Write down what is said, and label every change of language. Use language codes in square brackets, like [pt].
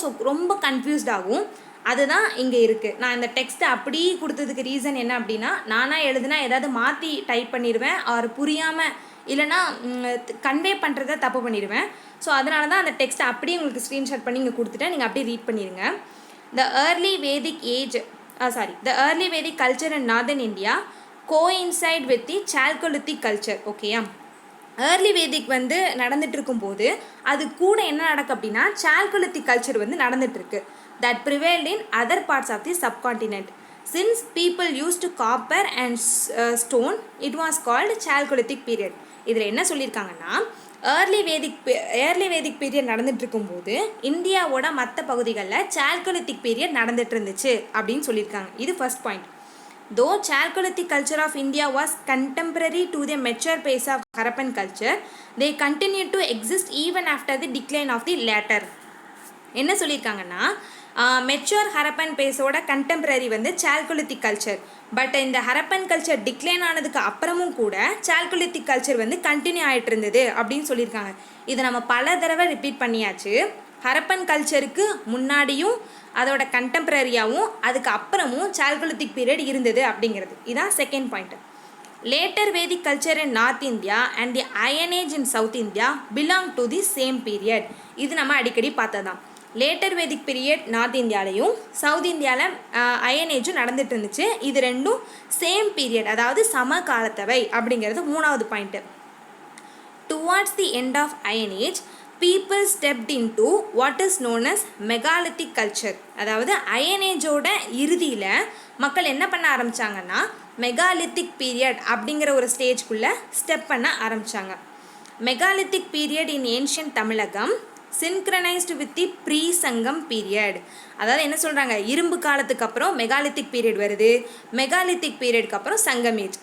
[ta] So ரொம்ப confused ஆகும். அதுதான் இங்கே இருக்குது. நான் இந்த டெக்ஸ்ட்டை அப்படி கொடுத்ததுக்கு ரீசன் என்ன அப்படின்னா நானாக எழுதுனா ஏதாவது மாற்றி டைப் பண்ணிடுவேன், அவர் புரியாமல் இல்லைனா கன்வே பண்ணுறத தப்பு பண்ணிடுவேன். ஸோ அதனால தான் அந்த டெக்ஸ்ட்டை அப்படியே உங்களுக்கு ஸ்க்ரீன்ஷாட் பண்ணி இங்கே கொடுத்துட்டேன். நீங்கள் அப்படியே ரீட் பண்ணிடுங்க. த early Vedic age [en] the early Vedic culture in northern India coincide with the Chalcolithic culture. [ta] ஓகேயா, ஏர்லி வேதிக் வந்து நடந்துட்டு இருக்கும்போது அது கூட என்ன நடக்கும் அப்படின்னா சால்கோலித்திக் கல்ச்சர் வந்து நடந்துட்டுருக்கு. [en] That prevailed in other parts of the subcontinent. Since people use to copper and stone it was called chalcolithic period. [ta] இதில் என்ன சொல்லியிருக்காங்கன்னா ஏர்லி வேதிக் பீரியட் நடந்துட்டு இருக்கும்போது இந்தியாவோட மற்ற பகுதிகளில் சால்கோலித்திக் பீரியட் நடந்துட்டு இருந்துச்சு அப்படின்னு சொல்லியிருக்காங்க. இது first point. [en] Though Chalcolithic culture of India was contemporary to the mature pace of Harappan culture, they continued to exist even after the decline of the latter. [ta] என்ன சொல்லியிருக்காங்கன்னா மெச்சூர் ஹரப்பன் பேஸோட கண்டெம்பரரி வந்து chalcolithic culture. But இந்த Harappan culture decline ஆனதுக்கு அப்புறமும் கூட chalcolithic culture வந்து continue ஆகிட்டு இருந்தது அப்படின்னு சொல்லியிருக்காங்க. இதை நம்ம பல தடவை ரிப்பீட் பண்ணியாச்சு. ஹரப்பன் கல்ச்சருக்கு முன்னாடியும் அதோட கண்டெம்பரரியாகவும் அதுக்கு அப்புறமும் சால்கோலித்திக் பீரியட் இருந்தது அப்படிங்கிறது. இதான் second point. [en] Later Vedic culture in north India and the iron age in south India belong to the same period. [ta] இது நம்ம அடிக்கடி பார்த்ததான். லேட்டர் வேதிக் பீரியட் நார்த் இந்தியாலையும் சவுத் இந்தியாவில் அயன் ஏஜும் நடந்துட்டு இருந்துச்சு. இது ரெண்டும் சேம் பீரியட், அதாவது சம காலத்தவை அப்படிங்கிறது மூணாவது point. [en] Towards the end of iron age people stepped into what is known as megalithic culture. [ta] அதாவது அயன் ஏஜோட இறுதியில் மக்கள் என்ன பண்ண ஆரம்பித்தாங்கன்னா மெகாலித்திக் பீரியட் அப்படிங்கிற ஒரு ஸ்டேஜ்குள்ளே ஸ்டெப் பண்ண ஆரம்பித்தாங்க. [en] Megalithic period in ancient Tamilakam synchronised with the pre Sangam period. [ta] அதாவது என்ன சொல்கிறாங்க, இரும்பு காலத்துக்கு அப்புறம் மெகாலித்திக் பீரியட் வருது, மெகாலித்திக் பீரியடுக்கு அப்புறம் சங்கம் ஏஜ்.